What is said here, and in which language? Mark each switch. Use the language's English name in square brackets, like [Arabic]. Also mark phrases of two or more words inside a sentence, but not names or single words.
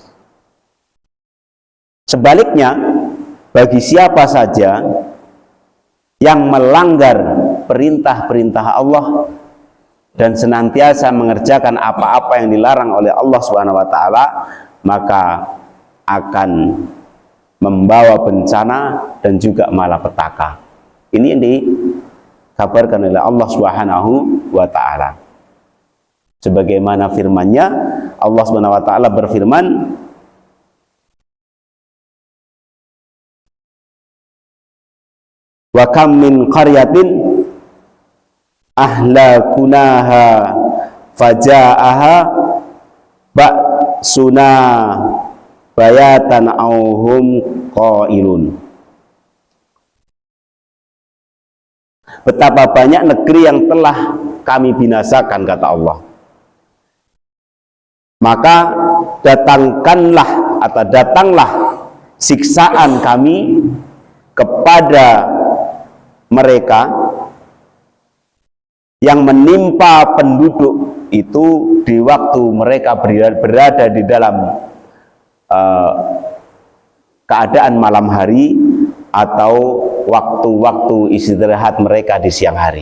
[Indonesian] Sebaliknya, bagi siapa saja yang melanggar perintah-perintah Allah dan senantiasa mengerjakan apa-apa yang dilarang oleh Allah [Arabic] سبحانه وتعالى, [Indonesian] maka akan membawa bencana dan juga malapetaka. Ini yang dikabarkan oleh Allah [Arabic] سبحانه وتعالى. [Indonesian] Sebagaimana firman-Nya, Allah [Arabic] سبحانه وتعالى [Indonesian] berfirman, [Arabic] وكم من قرية أهلكناها فجاءها بأسنا بياتا أو هم قائلون. [Indonesian] Betapa banyak negeri yang telah kami binasakan, kata Allah. Maka datanglah siksaan kami kepada mereka yang menimpa penduduk itu di waktu mereka berada di dalam keadaan malam hari atau waktu-waktu istirahat mereka di siang hari.